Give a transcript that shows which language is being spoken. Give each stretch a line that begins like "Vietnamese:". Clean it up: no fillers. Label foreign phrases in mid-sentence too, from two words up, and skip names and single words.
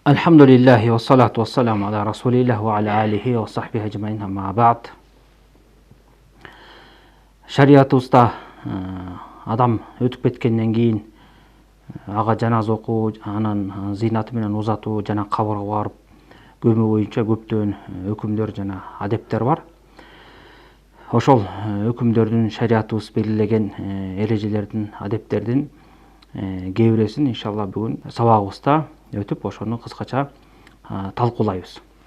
Arabic: الحمد لله والصلاة والسلام على رسول الله وعلى آله وصحبه أجمعين أما بعد.
Kyrgyz: Шариятыбызда адам өтүп кеткенден кийин ага жаназа окуу, анан зыйнаты менен узатуу жана кабырга барып көмүү боюнча көптөгөн өкүмдөр жана адептер бар. Ошол өкүмдөрдүн шариятыбыз белгилеген эрежелердин, адептердин кээ биресин иншалла бүгүн сабагыбызда өтүп ошону кыскача талкуулайбыз.